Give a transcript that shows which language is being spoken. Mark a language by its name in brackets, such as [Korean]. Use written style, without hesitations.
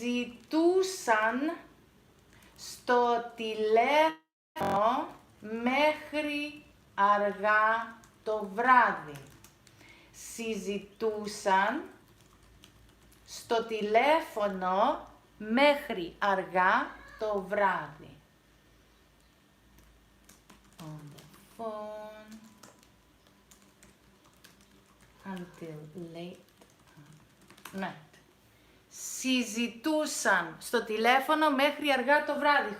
[Greek] Συζητούσαν στο τηλέφωνο μέχρι αργά το βράδυ. Συζητούσαν στο τηλέφωνο μέχρι αργά το βράδυ. [English] On the phone until late at night. [Greek] Συζητούσαν στο τηλέφωνο μέχρι αργά το βράδυ.